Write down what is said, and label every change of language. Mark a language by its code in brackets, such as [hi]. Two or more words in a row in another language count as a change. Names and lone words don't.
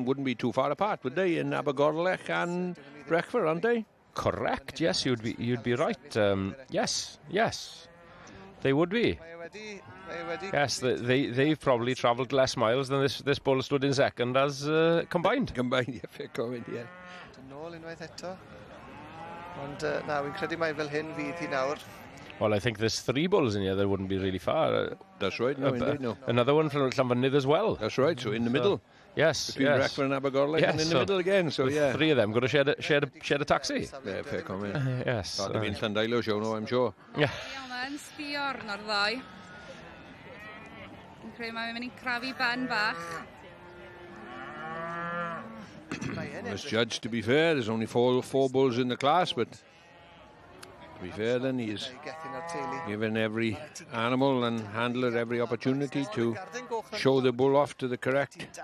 [en] Wouldn't be too far apart, would they? In Abergorlech and Breckford, aren't they? Correct. Yes, you'd be right. Yes. They would be. Yes, they've probably travelled less miles than this bull stood in second as combined. Combined, yeah, fair comment, yeah. [cy] Nôl unwaith eto. Ond na, wy'n credu mai fel hyn fydd hi nawr. [en] Well, I think there's 3 bulls in here that wouldn't be really far. That's right, no, indeed, no. Another one from Llanelwedd as well. That's right, so in the middle. Yes, between Breckford and Abergorlech, and in the middle again, so yeah. 3 of them got to share a taxi. Yeah, fair comment. Yes. That'd have been Llandailo show, no, I'm sure. Yeah. [cy] Yn sbio arno'r ddau. Yn credu mae'n mynd i'n crafu ben bach. [en] As judged, to be fair, there's only four bulls in the class, but to be fair then, he's given every animal and handler every opportunity to show the bull off to the correct.